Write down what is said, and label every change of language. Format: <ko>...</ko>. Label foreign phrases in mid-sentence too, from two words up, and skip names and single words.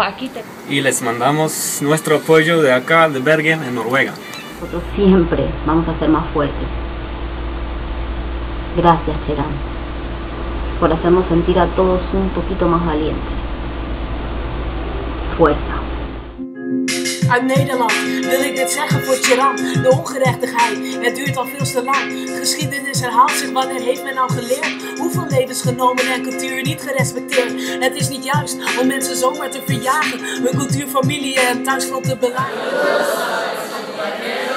<es>Y les mandamos nuestro apoyo de acá, de Bergen, en Noruega. Nosotros siempre vamos a ser más fuertes. Gracias, Cherán, por hacernos sentir a todos un poquito más valientes. Fuerza.</es> <nl>Uit Nederland wil ik dit zeggen voor Cheran. De ongerechtigheid, het duurt al veel te lang. Geschiedenis herhaalt zich, wanneer heeft men nou geleerd? Hoeveel levens genomen en cultuur niet gerespecteerd? Het is niet juist om mensen zomaar te verjagen. Hun cultuur, familie en thuisfront te belagen.</nl>